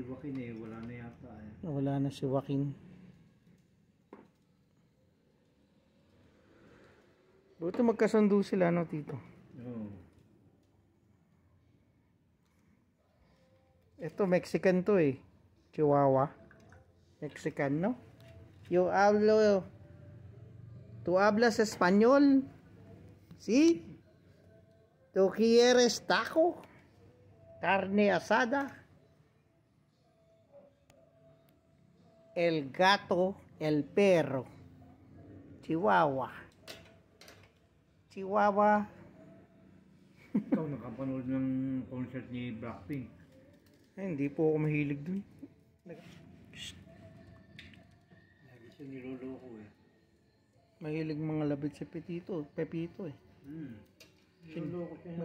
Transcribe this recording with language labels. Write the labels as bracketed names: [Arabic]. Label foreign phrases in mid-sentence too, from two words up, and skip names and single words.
[Filipino] Si Joaquin eh, wala na yata eh. Wala na si Joaquin. Buti magkasundo sila, no, Tito? Oo. Ito, Mexican to eh. Chihuahua. Mexican, [Spanish] no? ¿Tú hablas español? ¿Sí? ¿Tú quieres taco? ¿Carne asada? El gato, el perro. Chihuahua. Chihuahua. [Filipino] Ikaw nakapanood ng concert ni Blackpink. Hindi po ako mahilig dun. Lagi siya niloloko eh. Mahilig mga labit si Pepito eh. Niloloko siya.